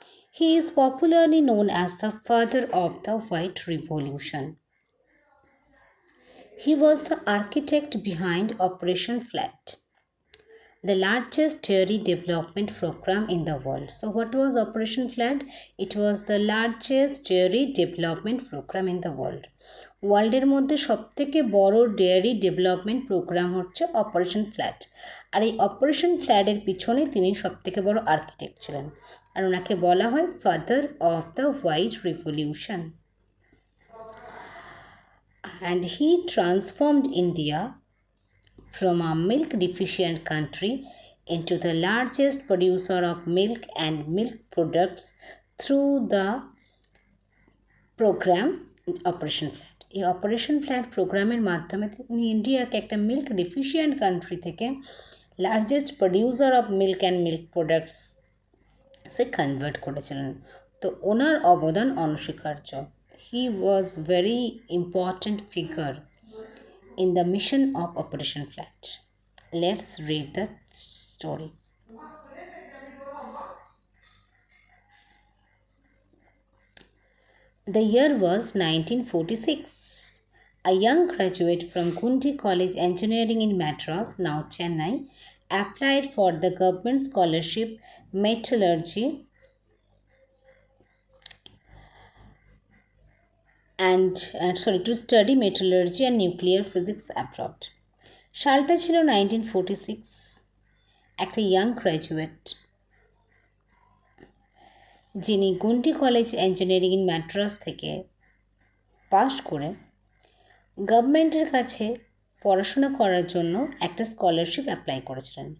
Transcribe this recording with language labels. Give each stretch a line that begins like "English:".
English: He is popularly known as the father of the White Revolution. He was the architect behind Operation Flood, the largest dairy development program in the world. So, what was Operation Flood? It was the largest dairy development program in the world.
Bangla: ওয়ার্ল্ডের মধ্যে সবথেকে বড় dairy development programme হচ্ছে operation flat. আর এই operation ফ্ল্যাটের পিছনে তিনি সবথেকে বড় আর্কিটেক্ট ছিলেন, আর ওনাকে বলা হয় father of the white revolution.
English: And he transformed India from a milk deficient country into the largest producer of milk and milk products through the program Operation Flood.
Bangla: এই অপারেশন ফ্ল্যাট প্রোগ্রামের মাধ্যমে তিনি ইন্ডিয়াকে একটা
English: milk deficient country
Bangla: থেকে
English: largest producer of milk and milk products
Bangla: say convert করেছিলেন। তো ওনার অবদান অনস্বীকার্য।
English: He was very important figure in the mission of Operation Flood. Let's read the story. The year was 1946. A young graduate from Gundi College Engineering in Madras, now Chennai, applied for the government scholarship metallurgy to study metallurgy and nuclear physics abroad.
Bangla: সালটা ছিল 1946। একটা young graduate যিনি গুন্ডি college engineering in Madras থেকে পাশ করে গভর্নমেন্টের কাছে পড়াশোনা করার জন্য একটা স্কলারশিপ অ্যাপ্লাই করেছিলেন।